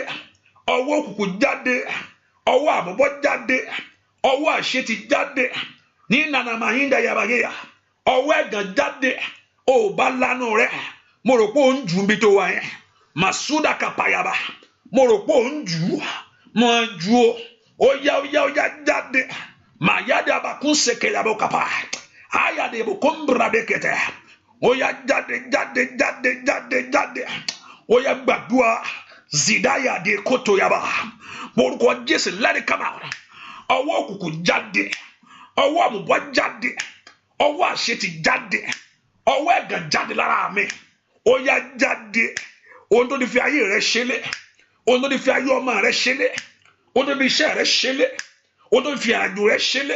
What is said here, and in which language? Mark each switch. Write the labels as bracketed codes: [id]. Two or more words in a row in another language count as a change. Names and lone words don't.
[yo] Ọwọ́ òkùnkùn jáde, ọwọ́ àbúbọ̀ jáde, ọwọ́ àṣetì jáde. Ní nana mahinda yabageya, ọwọ́ ẹ̀gàn jáde. Ó bá lánàá rẹ, mo rò pé ó ń jù bí tó wà yẹn. Masuda kapayaba, mo rò pé ó ń jù, mo jù ó. Ó yá jáde. Mayade abakun seke yabo kapa. Ayade bukumbra bekete. Ó yá jáde. Ó yá gbàdúrà. Zidaya de koto yaba. Borúkọ Jésù, [en] let it come out. [yo] Ọwọ́ òkùnkùn jáde. Ọwọ́ àmùbọ̀ jáde. Ọwọ́ àṣetì jáde. Ọwọ́ ẹ̀gàn jáde lára mi. Ó yá jáde. Ohun tó ti fi ayé rẹ ṣẹlẹ̀. Ohun tó ti fi ayé ọmọ rẹ ṣẹlẹ̀. Ohun tó ti fi iṣẹ́ rẹ ṣẹlẹ̀. Ohun tó ti fi àjò rẹ ṣẹlẹ̀.